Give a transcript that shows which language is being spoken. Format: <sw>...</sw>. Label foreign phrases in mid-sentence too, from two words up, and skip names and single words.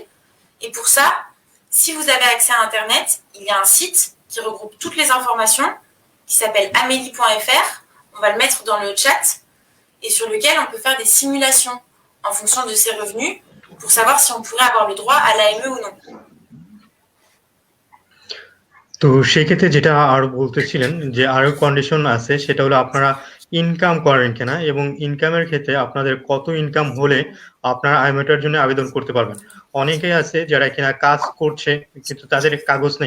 <fr>Et pour ça, si vous avez accès à Internet, il y a un site qui regroupe toutes les informations, qui s'appelle amélie.fr. On va le mettre dans le chat, et sur lequel on peut faire des simulations en fonction de ses revenus pour savoir si on pourrait avoir le droit à l'AME ou non.</fr> <bn>তো সেক্ষেত্রে যেটা আরো বলতেছিলেন যে আরো কন্ডিশন আছে, সেটা হলো আপনারা ইনকাম করেন কিনা এবং ইনকামের ক্ষেত্রে আপনাদের কত ইনকাম হলে আপনারা আইএমওটার জন্য আবেদন করতে পারবেন। অনেকেই আছে যারা কিনা কাজ করছে কিন্তু তাদের কাগজ নেই।</bn>